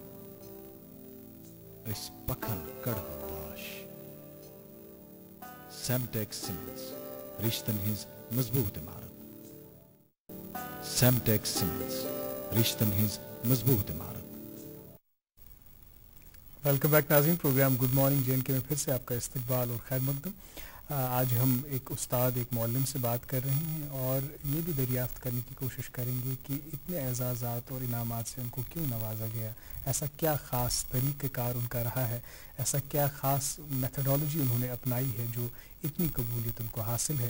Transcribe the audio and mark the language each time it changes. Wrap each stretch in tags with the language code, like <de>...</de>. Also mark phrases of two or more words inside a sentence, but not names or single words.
<ks>اس پکھن کڑہ باش सेमटेक सीमेंट्स رشتن ہنز مضبوط عمارت. सेमटेक सीमेंट्स رشتن ہنز مضبوط عمارت.</ks> <en>welcome back</en> <ur>ناظرین، پروگرام گڈ مارننگ JNK میں پھر سے آپ کا استقبال اور خیر مقدم. آج ہم ایک استاد، ایک معلم سے بات کر رہے ہیں اور یہ بھی دریافت کرنے کی کوشش کریں گے کہ اتنے اعزازات اور انعامات سے ان کو کیوں نوازا گیا، ایسا کیا خاص طریقہ کار ان کا رہا ہے، ایسا کیا خاص میتھڈالوجی انہوں نے اپنائی ہے جو اتنی قبولیت ان کو حاصل ہے.</ur>